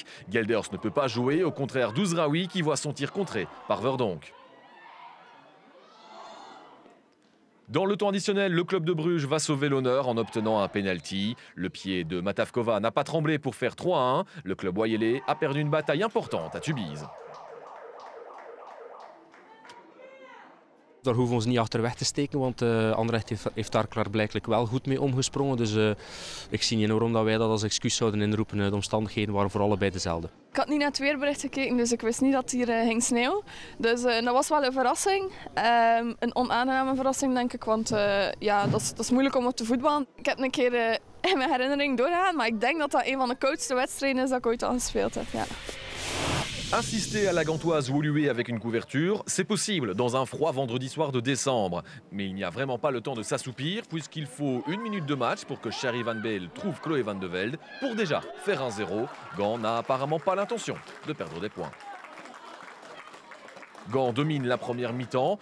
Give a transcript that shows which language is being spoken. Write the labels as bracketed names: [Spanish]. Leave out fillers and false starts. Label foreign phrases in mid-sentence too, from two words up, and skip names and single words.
[French] Gelders ne peut pas jouer, au contraire d'Ouzraoui qui voit son tir contré par Verdonk. Dans le temps additionnel, le club de Bruges va sauver l'honneur en obtenant un penalty. Le pied de Matavkova n'a pas tremblé pour faire 3-1. Le club Wayele a perdu une bataille importante à Tubize. [Dutch] Daar hoeven we ons niet achter weg te steken, want Anderlecht heeft daar klaarblijkelijk wel goed mee omgesprongen. Dus ik zie niet waarom dat wij dat als excuus zouden inroepen. De omstandigheden waren voor allebei dezelfde. Ik had niet naar het weerbericht gekeken, dus ik wist niet dat het hier ging sneeuwen. Dus dat was wel een verrassing. Een onaangename verrassing denk ik, want dat is moeilijk om op te voetballen. Ik heb een keer in mijn herinnering doorgegaan, maar ik denk dat dat een van de koudste wedstrijden is dat ik ooit al gespeeld heb. Ja. [French] Assister à la Gantoise Woluwe avec une couverture, c'est possible dans un froid vendredi soir de décembre. Mais il n'y a vraiment pas le temps de s'assoupir puisqu'il faut 1 minute de match pour que Sherry Van Beel trouve Chloé Van de Velde pour déjà faire 1-0. Gand n'a apparemment pas l'intention de perdre des points. Gand domine la première mi-temps.